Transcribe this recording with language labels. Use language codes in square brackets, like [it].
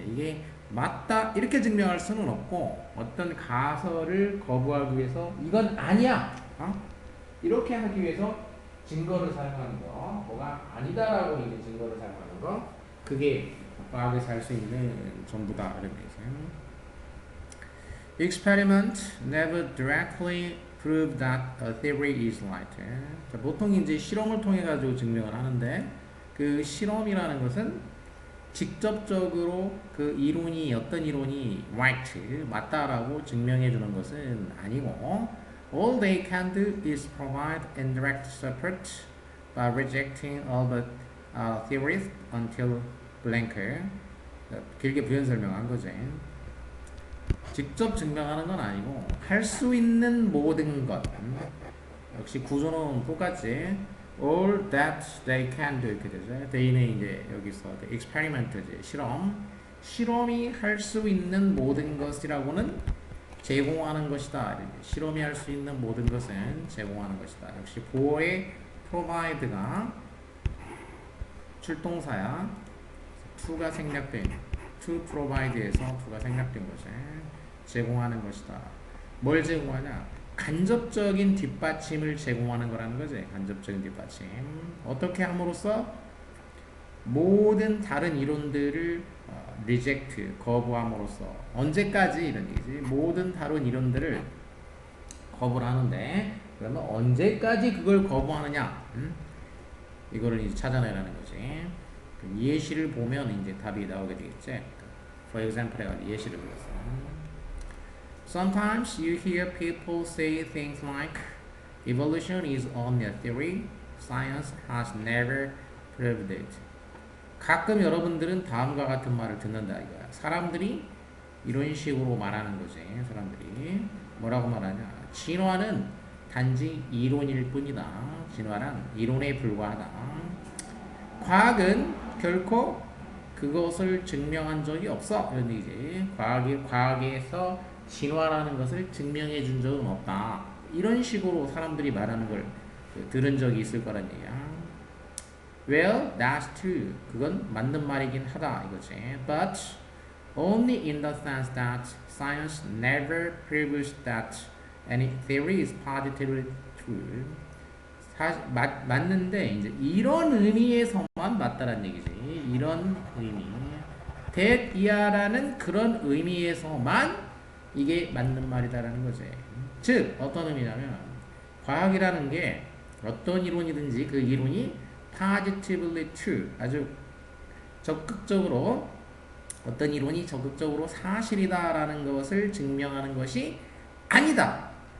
[ko] 이게 맞다 이렇게 증명할 수는 없고 어떤 가설을 거부하기 위해서 이건 아니야. 이렇게 하기 위해서 증거를 사용하는 거, 뭐가 아니다라고 이제 증거를 사용하는 거, 그게 과학에서 할 수 있는 전부다 이런 거죠. [en] Experiment never directly prove that a theory is right. [ko] 자, 보통 이제 실험을 통해 가지고 증명을 하는데 그 실험이라는 것은 직접적으로 그 이론이 어떤 이론이 right 맞다라고 증명해 주는 것은 아니고 [en] all they can do is provide indirect support by rejecting all the theories until blank. [ko] 길게 부연 설명한 거지. 직접 증명하는 건 아니고 할 수 있는 모든 것 역시 구조는 똑같지. [en] all that they can do [ko] 이렇게 되죠. they는 이제 여기서 experiment지 실험이 할 수 있는 모든 것이라고는 제공하는 것이다. 실험이 할 수 있는 모든 것은 제공하는 것이다. 역시 보어의 provide가 출동사야. to가 생략된 to provide에서 to가 생략된 거지. 제공하는 것이다. 뭘 제공하냐? 간접적인 뒷받침을 제공하는 거라는 거지. 간접적인 뒷받침. 어떻게 함으로써 모든 다른 이론들을 reject, 거부함으로써 언제까지 이런 얘기지. 모든 다른 이론들을 거부를 하는데 그러면 언제까지 그걸 거부하느냐? 이거를 이제 찾아내라는 거지. 예시를 보면 이제 답이 나오게 되겠지. [en] For example [ko] 해가지고 예시를 들었어. [en] Sometimes you hear people say things like evolution is only a theory, science has never proved it. [ko] 가끔 여러분들은 다음과 같은 말을 듣는다 이거야. 사람들이 이런 식으로 말하는 거지. 사람들이 뭐라고 말하냐? 진화는 단지 이론일 뿐이다. 진화란 이론에 불과하다. 과학은 결코 그것을 증명한 적이 없어. 이런 얘기지. 과학에서 진화라는 것을 증명해 준 적은 없다. 이런 식으로 사람들이 말하는 걸 들은 적이 있을 거란 얘기야. [en] Well, that's true. [ko] 그건 맞는 말이긴 하다 이거지. [en] But only in the sense that science never proves that any theory is positively true. [ko] 맞는데 이제 이런 의미에서만 맞다란 얘기지. 이런 의미. that 이하라는 그런 의미에서만 이게 맞는 말이다라는 거지. 즉 어떤 의미냐면 과학이라는 게 어떤 이론이든지 그 이론이 positively true 아주 적극적으로 어떤 이론이 적극적으로 사실이다라는 것을 증명하는 것이 아니다.